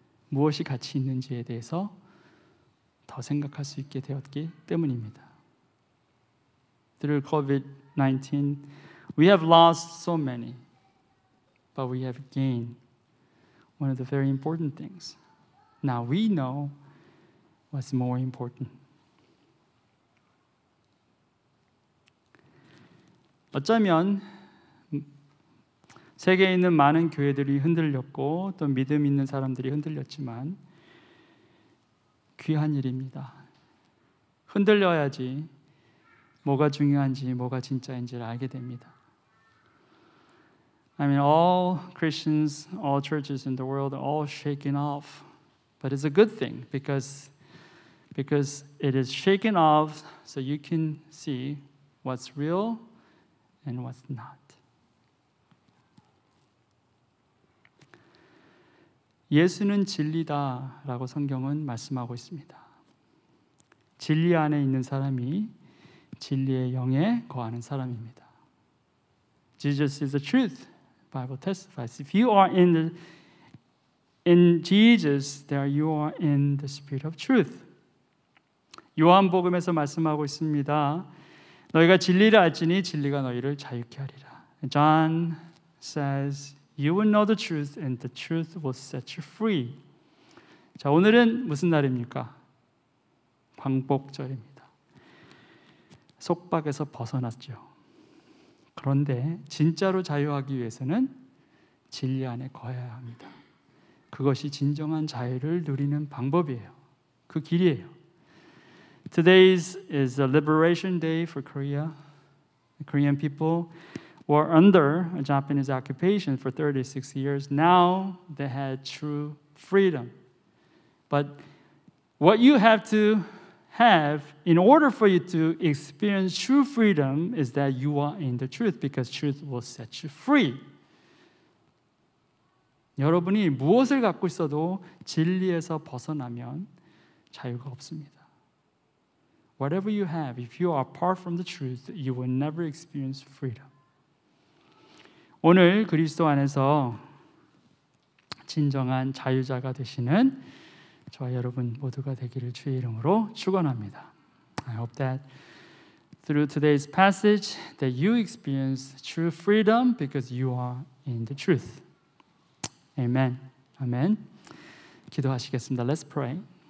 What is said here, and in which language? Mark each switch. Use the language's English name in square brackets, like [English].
[Korean] 무엇이 가치 있는지에 대해서 더 생각할 수 있게 되었기 때문입니다. [English] Through COVID-19, we have lost so many, but we have gained one of the very important things. Now we know what's more important. [Korean] 어쩌면 세계에 있는 많은 교회들이 흔들렸고 또 믿음 있는 사람들이 흔들렸지만 귀한 일입니다. 흔들려야지 뭐가 중요한지 뭐가 진짜인지를 알게 됩니다. [English] I mean, all Christians, all churches in the world are all shaken off. But it's a good thing because it is shaken off so you can see what's real and what's not. [Korean] 예수는 진리다라고 성경은 말씀하고 있습니다. 진리 안에 있는 사람이 진리의 영에 거하는 사람입니다. [English] Jesus is the truth. Bible testifies. If you are in Jesus, there you are in the spirit of truth. [Korean] 요한복음에서 말씀하고 있습니다. 너희가 진리를 알지니 진리가 너희를 자유케 하리라. [English] John says, you will know the truth and the truth will set you free. [Korean] 자, 오늘은 무슨 날입니까? 광복절입니다. 속박에서 벗어났죠. 그런데 진짜로 자유하기 위해서는 진리 안에 거해야 합니다. 그것이 진정한 자유를 누리는 방법이에요. 그 길이에요. [English] Today is a liberation day for Korea. The Korean people were under a Japanese occupation for 36 years. Now they had true freedom. But what you have to have in order for you to experience true freedom is that you are in the truth because truth will set you free. [Korean] 여러분이 무엇을 갖고 있어도 진리에서 벗어나면 자유가 없습니다. [English] Whatever you have, if you are apart from the truth, you will never experience freedom. [Korean] 오늘 그리스도 안에서 진정한 자유자가 되시는 저와 여러분 모두가 되기를 주의 이름으로 축원합니다. [English] I hope that through today's passage that you experience true freedom because you are in the truth. Amen. Amen. [Korean] 기도하시겠습니다. [English] Let's pray.